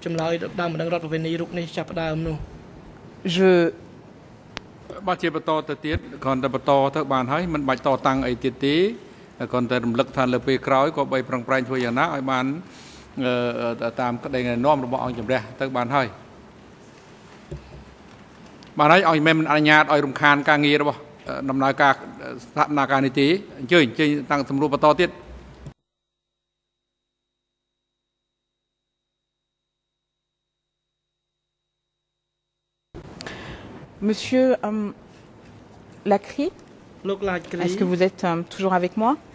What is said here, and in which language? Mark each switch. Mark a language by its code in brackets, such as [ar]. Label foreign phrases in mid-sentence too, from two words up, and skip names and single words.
[km] Bà ជាបន្តទៅទៀតគ្រាន់តែបន្តទៅបានហើយមិនបាច់តតាំងអីទៀតទេគ្រាន់តែរំលឹកថាលើពេលក្រោយក៏បីប្រឹងប្រែងធ្វើយ៉ាងណាឲ្យបានតាមក្តីណែនាំរបស់អង្គជំរះទៅបានហើយឲ្យមិនអនុញ្ញាតឲ្យរំខានការងាររបស់ដំណើរការស្ថាបនាការនេះទេអញ្ជើញតាំងសម្រួលបន្តទៀត [fr] Monsieur Lacry, est-ce que vous êtes toujours avec moi?